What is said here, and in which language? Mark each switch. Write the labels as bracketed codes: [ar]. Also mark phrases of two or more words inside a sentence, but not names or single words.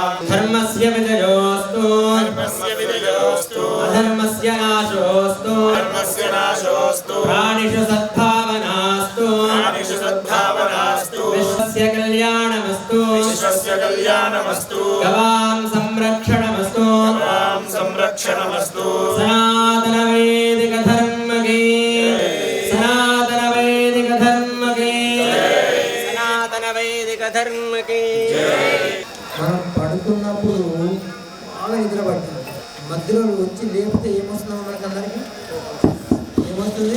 [sa] धर्मस्य विजयोऽस्तु अधर्मस्य नाशोऽस्तु प्राणिषु सद्भावनास्तु विश्वस्य कल्याणमस्तु गवां संरक्षणमस्तु [hi] सनातन वैदिक धर्म की [te] మనం పడుకున్నప్పుడు బాగా నిద్ర పడుతుంది, మధ్యలో వచ్చి లేపితే ఏమొస్తున్నావు మనకు అందరికి ఏమొస్తుంది?